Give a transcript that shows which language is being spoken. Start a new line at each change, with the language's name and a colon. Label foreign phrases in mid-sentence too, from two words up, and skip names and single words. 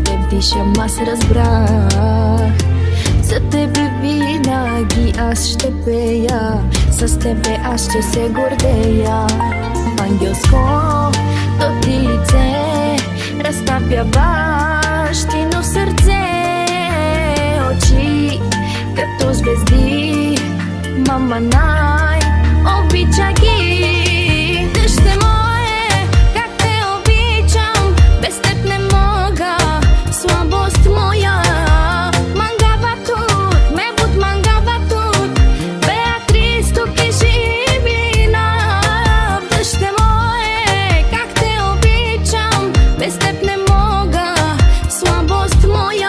Bulgarian: тишам аз разбрах. За тебе винаги аз ще пея, с тебе аз ще се гордея. Ангелското ти лице разтапя бащино сърце. Очи като звезди, мама най-обича ги. Дъще мое, как те обичам, без теб не мога, слабост моя.
Romany: Мангава тут, ме буд мангава тут,
Bulgarian: Беатрис тук е живина. Дъще мое, как те обичам, без теб не мога, слабост моя.